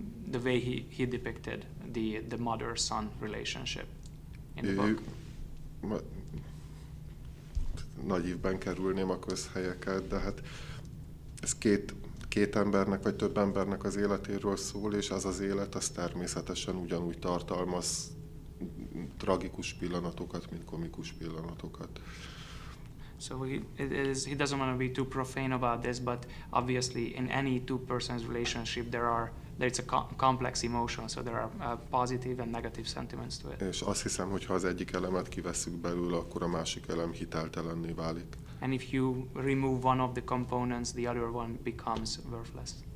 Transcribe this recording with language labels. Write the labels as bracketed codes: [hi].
[en] The way he depicted the mother-son relationship in the book. [hu] Nagy ívben kerülném a közhelyeket, de hát ez két embernek vagy több embernek az életéről szól, és az élet az természetesen ugyanúgy tartalmaz tragikus pillanatokat, mint komikus pillanatokat. [en] So he doesn't want to be too profane about this, but obviously in any two persons relationship there's a complex emotion, so there are positive and negative sentiments to it. [hu] És azt hiszem, hogy ha az egyik elemet kivesszük belőle, akkor a másik elem hiteltelenné válik. [en] And if you remove one of the components, the other one becomes worthless.